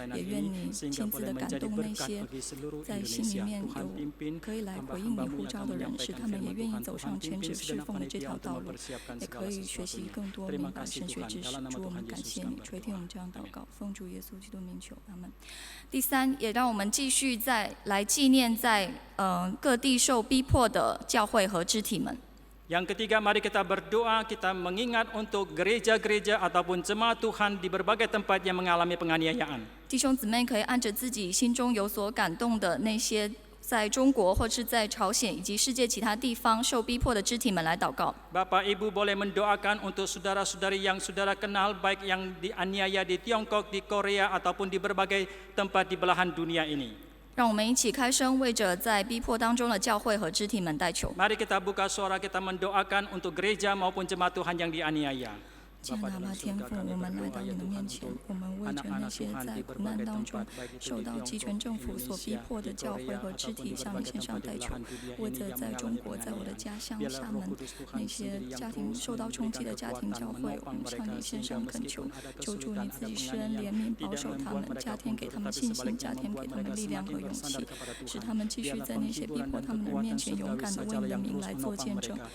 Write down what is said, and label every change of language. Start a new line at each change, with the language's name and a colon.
Chinese: 也愿你亲自的感动那些在心里面有可以来回应你呼召的人，使他们也愿意走上全职侍奉的这条道路，也可以学习更多明白神学知识。主，我们感谢你，垂听我们这样祷告，奉主耶稣基督名求，阿门。第3，也让我们继续来纪念在各地受逼迫的教会和肢体们。
Indonesian: Yang ketiga, mari kita berdoa, kita mengingat untuk gereja-gereja ataupun jemaat Tuhan di berbagai tempat yang mengalami penganiayaan.
Chinese: 弟兄姊妹可以按着自己心中有所感动的那些在中国或是在朝鲜以及世界其他地方受逼迫的肢体们来祷告。
Indonesian: Bapak Ibu boleh mendoakan untuk saudara-saudari yang saudara kenal, baik yang dianiaya di Tiongkok, di Korea ataupun di berbagai tempat di belahan dunia ini.
Chinese: 让我们一起开声，为着在逼迫当中的教会和肢体们代求。
Indonesian: Mari kita buka suara, kita mendoakan untuk gereja maupun jemaat Tuhan yang dianiaya.
Chinese: 亲爱的阿爸天父，我们来到你的面前，我们为着那些在苦难当中受到集权政府所逼迫的教会和肢体向你献上代求，为着在中国，在我的家乡厦门那些家庭受到冲击的家庭教会，我们向你献上恳求，求助你自己施恩怜悯，保守他们，加添给他们信心，加添给他们力量和勇气，使他们继续在那些逼迫他们的人面前勇敢地为你的名来做见证。